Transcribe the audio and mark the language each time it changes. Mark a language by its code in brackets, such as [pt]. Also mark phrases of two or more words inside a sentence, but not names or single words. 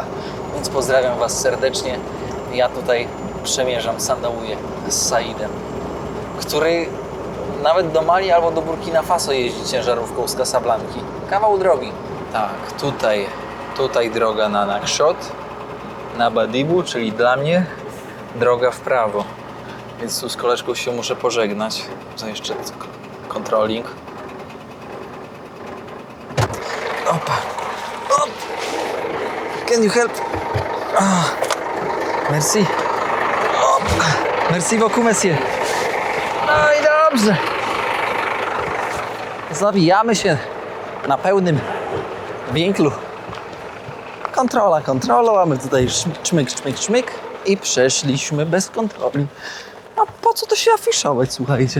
[pl] Więc pozdrawiam was serdecznie. Ja tutaj przemierzam, sandałuję z Saidem, który nawet do Mali albo do Burkina Faso jeździ ciężarówką z Casablanki. Kawał drogi. Tak, tutaj droga na Nouakchott, na Badibu, czyli dla mnie droga w prawo. Więc tu z koleżką się muszę pożegnać. Co jeszcze? [en] Controlling. Opa. Op. Can you help? Oh. [fr] Merci. Op. Merci beaucoup, monsieur. [pl] No i dobrze. Zawijamy się na pełnym winklu. Kontrola kontrolą, a my tutaj czmyk i przeszliśmy bez kontroli. A po co to się afiszować, słuchajcie.